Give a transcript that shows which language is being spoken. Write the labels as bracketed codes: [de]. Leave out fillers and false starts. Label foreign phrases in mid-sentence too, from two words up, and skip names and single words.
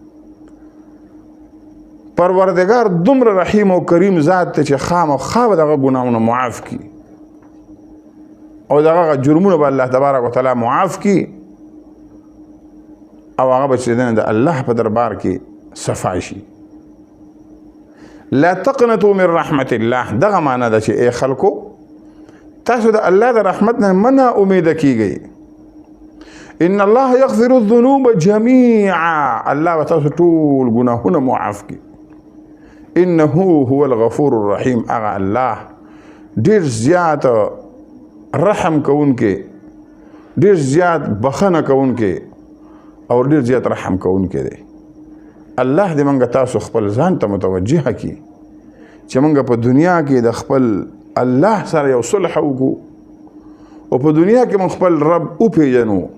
[ps] پروردگار دومره رحیم او کریم ذات ته چې خامخا به دغه ګناهونه معاف کړي او دغه جرمونه به [ar] الله تبارک وتعالی [ps] معاف کړي او هغه به چې د الله په دربار کې صفا شي. [ar] لا تقنطوا من رحمت الله، [ps] دغه معنا ده چې ای خلکو تاسو د الله د رحمت نه منه امید کیږئ. [ar] ان الله يغفر الذنوب جميعا، [ps] الله به تاسو ټول ګناهونه معاف کړي. [ar] انه هو الغفور الرحیم، [ps] هغه الله ډیر زیات رحم کوونکی ډېر زیات بخښنه کوونکی او ډېر زیات رحم کوونکی دی. الله دې موږ تاسو خپل ځان ته متوجه کړي چې موږ په دنیا کې د خپل الله سره یو صلح وکړو او په دنیا کې موږ خپل رب وپېژنو.